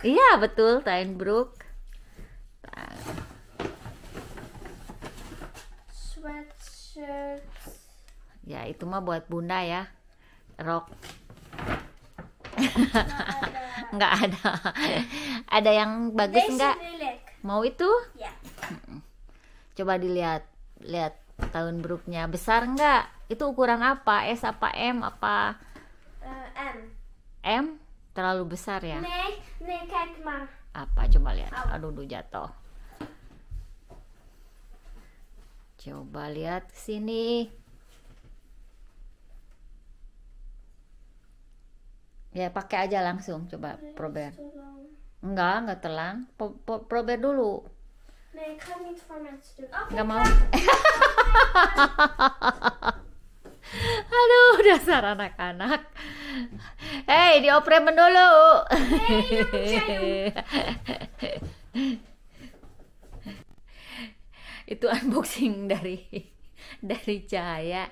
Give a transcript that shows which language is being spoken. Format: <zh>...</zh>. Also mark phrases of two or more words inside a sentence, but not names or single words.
<id>Iya betul, Tuinbroek. Sweatshirt. Ya itu mah buat bunda ya. Rok. Nggak ada. Ada yang bagus</id> <nl>Deze</nl> <id>nggak?</id> <nl>wil ik.</nl> <id>Mau itu? Ja. Coba lihat Tuinbroeknya besar nggak? Itu ukuran apa? S apa M apa? M. M? Terlalu besar ya?</id> <nl>Nee, kijk maar.</nl> <id>Apa? Coba lihat. Aduh, jatuh. Coba lihat sini. Ya pakai aja langsung. Coba prober. Enggak telang. Prober dulu.</id> <nl>Nee, ik ga het niet voor mensen doen.</nl> <id>Oké, Nggak mau. Aduh, dasar anak-anak. Hei, diopremen dulu. Itu unboxing dari Cahaya.</id>